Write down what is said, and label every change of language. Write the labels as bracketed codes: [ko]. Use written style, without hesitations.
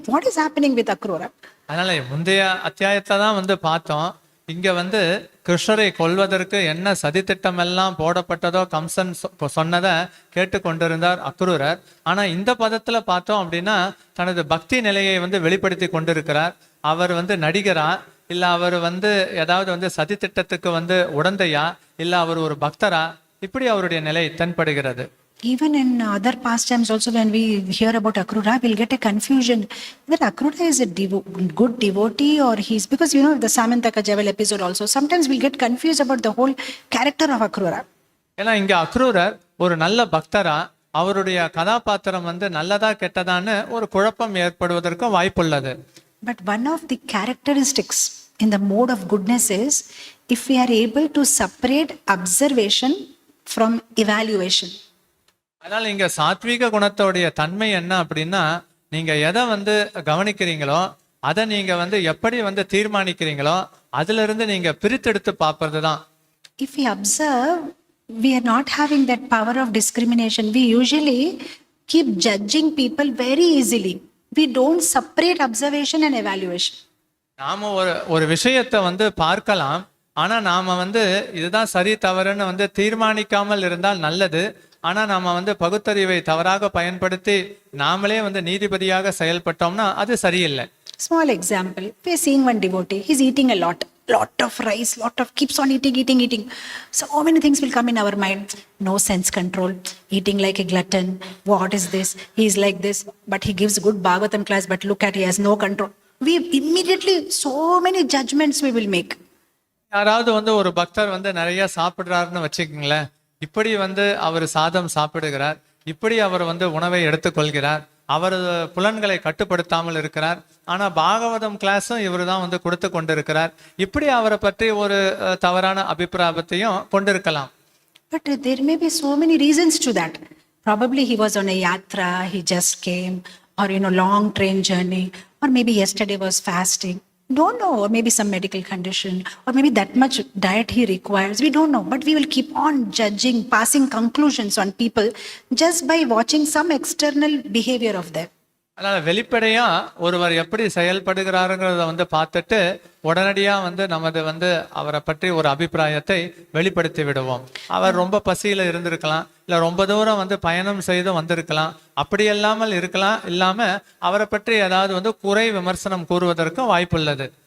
[en] What is happening with Akrura? [ta] அதனால முந்தைய அத்தியாயத்தை தான் பார்த்தோம். இங்க கிருஷ்ணரை கொல்வதற்கு என்ன சதித்திட்டம் எல்லாம் போடப்பட்டதோ கம்சன் சொன்னதை கேட்டு கொண்டிருந்தார் அக்ரூரர். ஆனா இந்த பதத்துல பார்த்தோம் அப்படின்னா தனது பக்தி நிலையை வெளிப்படுத்தி கொண்டிருக்கிறார். அவர் நடிகரா, இல்ல அவர் ஏதாவது சதித்திட்டத்துக்கு உடந்தையா, இல்ல அவர் ஒரு பக்தரா, இப்படி அவருடைய நிலை தென்படுகிறது. [en] Even in other pastimes also, when we hear about Akrura, we'll get a confusion that Akrura is a good devotee, or he's, because the Samantaka Javel episode also, sometimes we'll get confused about the whole character of Akrura. [ta] ஏன்னா இங்க அக்ரூரர் ஒரு நல்ல பக்தரா, அவருடைய கதாபாத்திரம் நல்லதா கெட்டதான்னு ஒரு குழப்பம் ஏற்படுவதற்கும் வாய்ப்புள்ளது. [en] But one of the characteristics in the mode of goodness is if we are able to separate observation from evaluation. [ta] அதனால இங்க சாத்வீக குணத்தோடைய தன்மை என்ன அப்படின்னா, நீங்க எதை கவனிக்கிறீங்களோ அதை நீங்க எப்படி தீர்மானிக்கிறீங்களோ அதுல இருந்து நீங்க பிரித்தெடுத்து பார்ப்பதுதான். [en] If we observe, we are not having that power of discrimination. We usually keep judging people very easily. We don't separate observation and evaluation. [ta] நாம ஒரு விஷயத்தை பார்க்கலாம், ஆனா நாம இதுதான் சரி தவறுன்னு தீர்மானிக்காமல் இருந்தால் நல்லது. ஆனா நாம பகுத்தறிவை தவறாக பயன்படுத்தி நாமளே நீதிபதியாக செயல்பட்டோம்னா அது சரியில்லை. [en] Small example, we are seeing one devotee, he's eating a lot of rice, keeps on eating. So many things will come in our mind. No sense control, eating like a glutton. What is this? He's like this, but he gives good Bhagavatam class, but look at, he has no control. we immediately so many judgments we will make. [ta] யாராவது வந்து ஒரு பக்தர் வந்து நிறைய சாப்பிடுறாருன்னு வச்சுக்கோங்களேன், இப்படி வந்து அவர் சாதம் சாப்பிடுகிறார், இப்படி அவர் வந்து உணவை எடுத்துக்கொள்கிறார், அவர் புலன்களை கட்டுப்படுத்தாமல் இருக்கிறார், ஆனா பாகவதம் கிளாஸும் இவர் தான் வந்து கொடுத்து கொண்டிருக்கிறார், இப்படி அவரை பற்றி ஒரு தவறான அபிப்பிராயத்தையும் கொண்டிருக்கலாம். [en] But there may be so many reasons to that. Probably he was on a yatra, he just came, or long train journey, or maybe yesterday was fasting. Don't know, or maybe some medical condition, or maybe that much diet he requires. We don't know, but we will keep on judging, passing conclusions on people just by watching some external behavior of them. [ta] அதனால வெளிப்படையா ஒருவர் எப்படி செயல்படுகிறாருங்கிறத வந்து பார்த்துட்டு உடனடியா வந்து நமது வந்து அவரை பற்றி ஒரு அபிப்பிராயத்தை வெளிப்படுத்தி விடுவோம். அவர் ரொம்ப பசியில இருந்திருக்கலாம், இல்ல ரொம்ப தூரம் வந்து பயணம் செய்து வந்திருக்கலாம், அப்படி இல்லாம அவரை பற்றி ஏதாவது வந்து குறை விமர்சனம் கூறுவதற்கும் வாய்ப்புள்ளது.